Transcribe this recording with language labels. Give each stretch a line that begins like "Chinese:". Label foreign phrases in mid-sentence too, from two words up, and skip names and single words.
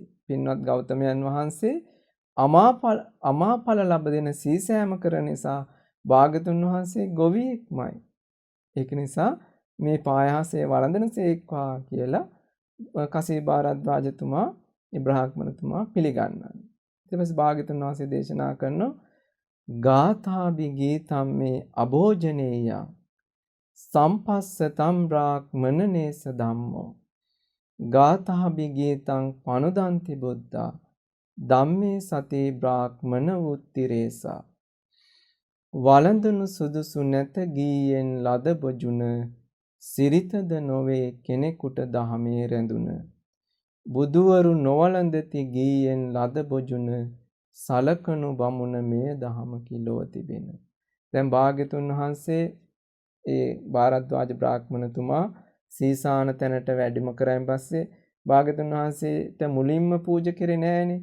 Sinhala: පින්වත් ගෞතමයන් වහන්සේ අමාඵල ලැබ දෙන සීසෑම කරන නිසා භාග්‍යතුන් වහන්සේ ගොවියෙක්මයි. ඒක නිසා මේ පායාසය වළඳනසේක්වා කියලා කසීබාරද්වාජතුමා බ්‍රාහ්මණතුමා පිළිගන්නවා. ඊට පස්සේ භාග්‍යතුන් වහන්සේ දේශනා කරනවා
Pali: ගාථාභි ගීතම් මේ අභෝජනේය සම්පස්සතම් බ්‍රාහ්මනනේස ධම්මෝ ගාථාභි ගීතං පනුදන්ති බුද්ධා ධම්මේ සති බ්‍රාහ්මන වුත්තිරේසා
Sinhala: වළඳුණු සුදුසු නැත ගීයෙන් ලද බොජුන සිරිතද නොවේ කෙනෙකුට දහමේ රැඳුන බුදුවරු නොවළඳති ගීයෙන් ලද බොජුන සලකනු බමුණ මේ දහම කිලෝ තිබෙන. දැන් භාග්‍යතුන් වහන්සේ ඒ භාරද්වාජ බ්‍රාහ්මණතුමා සීසාන තැනට වැඩිම කරායින් පස්සේ භාග්‍යතුන් වහන්සේට මුලින්ම පූජා කරේ නෑනේ.